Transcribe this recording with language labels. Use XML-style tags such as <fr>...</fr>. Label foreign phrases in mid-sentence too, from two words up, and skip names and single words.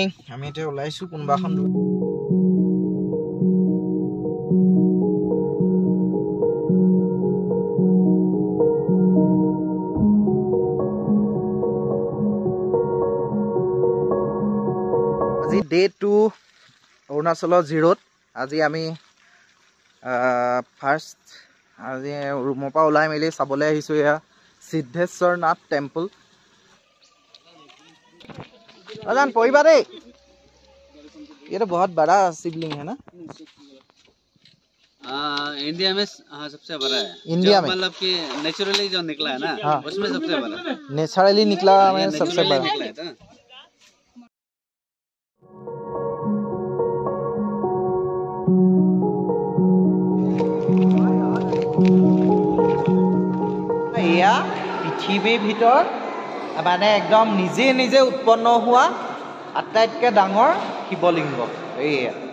<as>আমি এতিয়া ওলাইছো কোনোবা এখন আজি ডে 2 অৰুণাচলৰ 0ত। আজি আমি ফাৰ্ষ্ট আজি ৰুমৰ পৰা ওলাই মেলি চাবলৈ আহিছোঁ এয়া সিদ্ধেশ্বৰ নাথ টেম্পল।</as> <hi>अजान पढ़िबा दे, ये तो बहुत बड़ा शिवलिंग है ना? इंडिया में सबसे बड़ा है। इंडिया में मतलब कि नेचुरली जो निकला है ना, हाँ, उसमें सबसे बड़ा नेचुरली निकला में सबसे बड़ा निकला है।</hi> <as>এয়া পৃথিৱীৰ ভিতৰত মানে একদম নিজে নিজে উৎপন্ন হোৱা আটাইতকৈ ডাঙৰ শিৱলিংগ এয়া।</as>